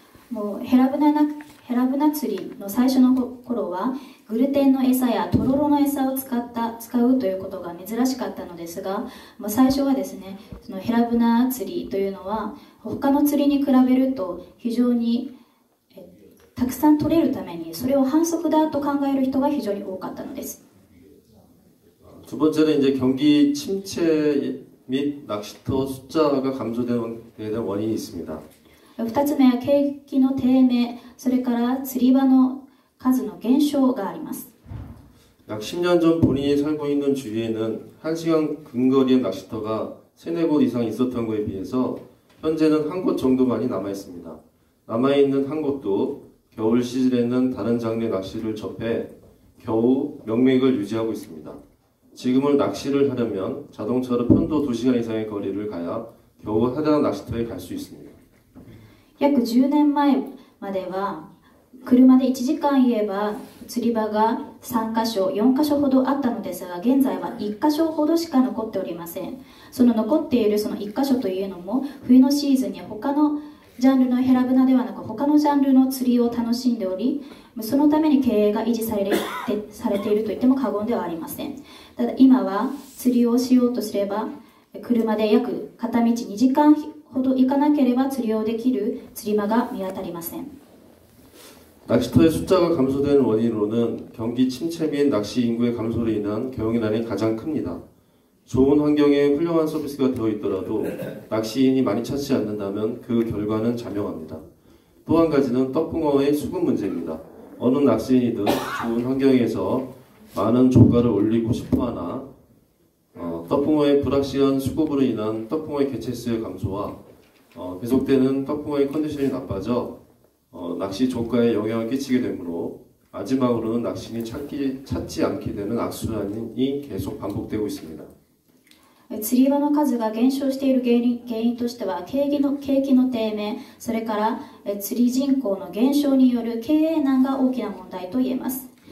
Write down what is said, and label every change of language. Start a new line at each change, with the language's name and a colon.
Japanese: もうヘラブナ釣りの最初の頃はグルテンの餌やトロロの餌を使うということが珍しかったのですが、最初はですね、そのヘラブナ釣りというのは他の釣りに比べると非常にたくさん取れるためにそれを反則だと考える人が非常に多かったのです。
Korean: 두 번째는 이제 경기 침체 및 낚시터 숫자가 감소되는 데 대한 원인이 있습니다.
Japanese: 2つ目は景気の低迷、それから釣り場の数の減少があります。
Korean: 약 10년 전 본인이 살고 있는 주위에는 1시간 근거리의 낚시터가 3-4곳 이상 있었던 것에 비해서 현재는 한 곳 정도만이 남아 있습니다. 남아있는 한 곳도 겨울 시즌에는 다른 장르의 낚시를 접해 겨우 명맥을 유지하고 있습니다. 지금은 낚시를 하려면 자동차로 편도 2시간 이상의 거리를 가야 겨우 하단 낚시터에 갈 수 있습니다.
Japanese: 約10年前までは車で1時間言えば釣り場が3カ所、4カ所ほどあったのですが、現在は1カ所ほどしか残っておりません。その残っているその1カ所というのも冬のシーズンに他のジャンルのヘラブナではなく他のジャンルの釣りを楽しんでおり、そのために経営が維持されていると言っても過言ではありません。ただ今は釣りをしようとすれば車で約片道2時間ほど行かなければ釣りをできる釣り場が見当たりません。
Korean: 낚시터의 숫자가 감소되는 원인으로는 경기 침체 및 낚시 인구의 감소로 인한 경영난이 가장 큽니다. 좋은 환경에 훌륭한 서비스가 되어 있더라도 낚시인이 많이 찾지 않는다면 그 결과는 자명합니다. 또 한 가지는 떡붕어의 수급 문제입니다. 어느 낚시인이든 좋은 환경에서 많은 조가를 올리고 싶어하나 떡붕어의 불확실한 수급으로 인한 떡붕어의 개체수의 감소와 계속되는 떡붕어의 컨디션이 나빠져 낚시 조가에 영향을 끼치게 되므로 마지막으로는 낚시인이 찾지 않게 되는 악순환이 계속 반복되고 있습니다.
Japanese: 釣り場の数が減少している原因としては景気の低迷、それから釣り人口の減少による経営難が大きな問題と言えます。